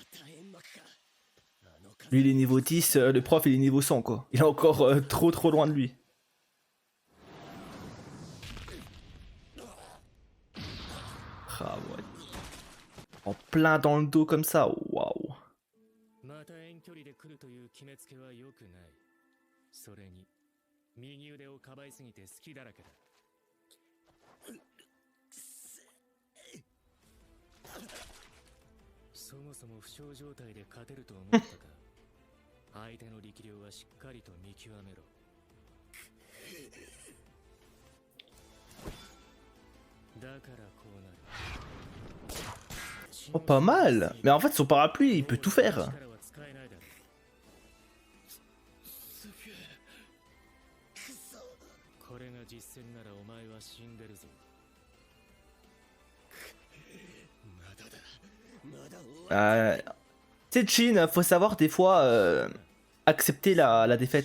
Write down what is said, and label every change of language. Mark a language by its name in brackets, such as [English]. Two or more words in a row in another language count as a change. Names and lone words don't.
[French] Lui il est niveau 10, le prof il est niveau 100 quoi. Il est encore trop loin de lui. Ah ouais. En plein dans le dos comme ça, waouh. [Japanese] また遠距離で来るという決めつけは良くない。それに右腕をかばいすぎて好きだらけだ。そもそも負傷状態で勝てると思ったか。相手の力量はしっかりと見極めろ。だからこうなる。 [French] Oh, pas mal. Mais en fait, son parapluie, il peut tout faire. Tu sais, Chin, faut savoir des fois accepter la défaite.